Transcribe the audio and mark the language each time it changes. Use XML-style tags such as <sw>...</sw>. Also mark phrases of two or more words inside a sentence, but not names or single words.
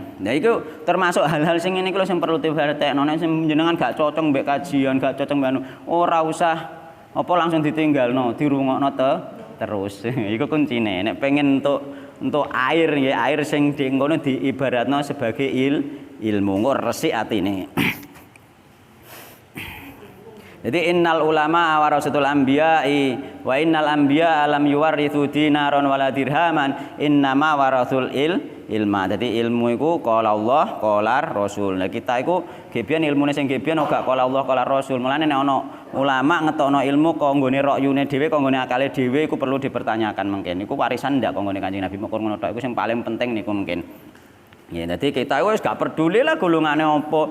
<jv>Lah iku termasuk hal-hal sing ngene iki lho sing perlu diperhatekno nek jenengan gak cocok mbek kajian, gak cocok mbek anu, ora usah apa langsung ditinggalno, dirungokno terus. Iku kuncine. Nek pengen untuk air nggih, air sing ngono diibaratno sebagai ilmu, engko resik atine.</jv> <ar>Jadi إن العلماء ورثة الأنبياء وإن الأنبياء لم يورثوا دينارا ولا درهما إنما ورثوا العلم.</ar> <jv>Jadi ilmu iku</jv> <ar>قال الله قال رسول.</ar> <jv>Nah kita iku gebian ilmune sing gebian ora</jv> <ar>قال الله قال رسول.</ar> <jv>Mulane nek ana ulama ngetokno ilmu kanggone rokyune dhewe kanggone akale dhewe iku perlu dipertanyakan mungkin. Iku warisan ndak kanggone Kanjeng Nabi mukun ngono tok iku sing paling penting niku mungkin. Ya, dadi kita wis gak peduli lah golongane apa.</jv>